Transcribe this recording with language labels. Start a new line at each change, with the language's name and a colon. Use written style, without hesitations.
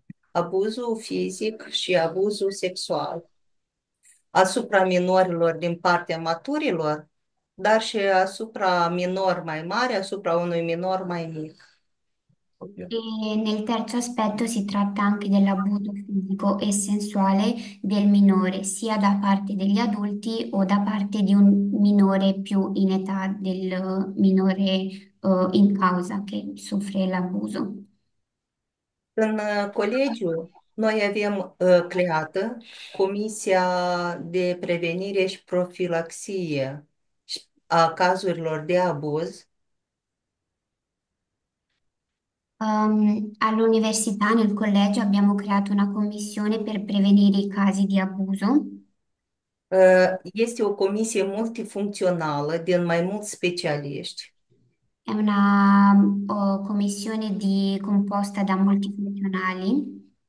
Romanian: Abuzul fizic și abuzul sexual asupra minorilor din partea maturilor, dar și asupra minor mai mari, asupra unui minor mai mic.
Italian: E nel terzo aspetto si tratta anche dell'abuso fisico e sensuale del minore, sia da parte degli adulti o da parte di un minore più in età del minore in causa che soffre l'abuso.
Romanian: În colegiu, noi avem creată Comisia de Prevenire și Profilaxie a cazurilor de abuz.
Italian: All'università, nel collegio, abbiamo creato una commissione per prevenire i casi di abuso.
Romanian: Este o comisie multifuncțională din mai mulți specialiști
Italian: È una commissione composta da multifunzionali